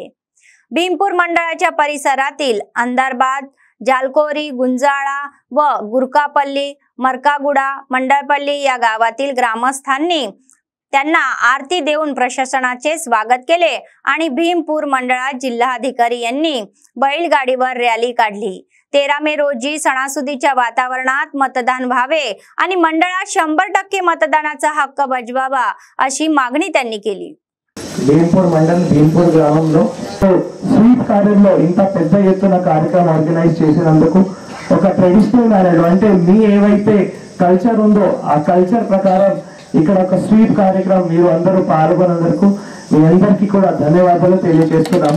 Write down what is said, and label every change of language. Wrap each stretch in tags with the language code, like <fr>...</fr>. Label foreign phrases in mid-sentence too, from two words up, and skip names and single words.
<mr>भीमपूर मंडळाच्या परिसरातील अंधारबाद, जालकोरी, गुंजाळा व गुरकापल्ली, मरकागुडा, मंडळपल्ली या गावातील ग्रामस्थांनी त्यांना आरती देऊन प्रशासनाचे स्वागत केले आणि भीमपूर मंडळात जिल्हाधिकारी यांनी बैलगाडीवर रॅली काढली। 13 मे रोजी सणासुदीच्या वातावरणात मतदान व्हावे आणि मंडळात 100% मतदानाचा हक्क बजावावा अशी मागणी त्यांनी केली।</mr> <te>భీంపూర్ మండల్ భీంపూర్ గ్రామంలో స్వీప్ కార్యంలో ఇంత పెద్ద ఎత్తున కార్యక్రమం ఆర్గనైజ్ చేసినందుకు ఒక</te> <en>traditional manner</en> <te>అంటే మీ ఏవైతే కల్చర్ ఉందో ఆ కల్చర్ ప్రకారం ఇక్కడ ఒక స్వీప్ కార్యక్రమం మీరు అందరూ పాల్గొన్నందుకు మీ అందరికీ కూడా ధన్యవాదాలు తెలియజేస్తున్నాము।</te>